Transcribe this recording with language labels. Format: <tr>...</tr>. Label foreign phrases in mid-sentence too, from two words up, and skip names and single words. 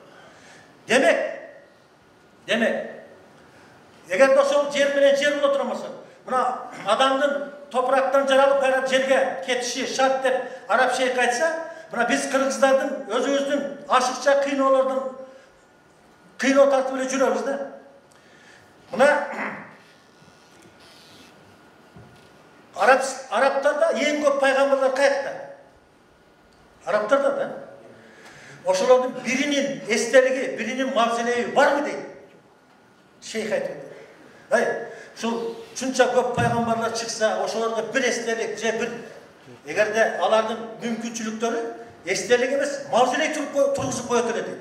<ky>Демек эгерде ошол жер менен жер боло турмаса, мына адамдын топурактан жаралып кайра жерге кетиши шарт деп араб шейх айтса, мына биз кыргыздардын өзүбүздүн ашыкча кыйноолордун кыйноо тартып эле жүрөбүз да. Мына Araplarda en көп пайгамбарлар каякта? Araplarda da. Ошолордун биринин эстелиги, биринин мавзелеби барбы дейт. Шейх айтып атат. Ушул чунча көп пайгамбарлар чыкса, ошолорго бир эстелик же бир эгерде алардын мүмкүнчүлүктөрү эстелик эмес, мавзелек тургузуп коет эле дейт.</ky>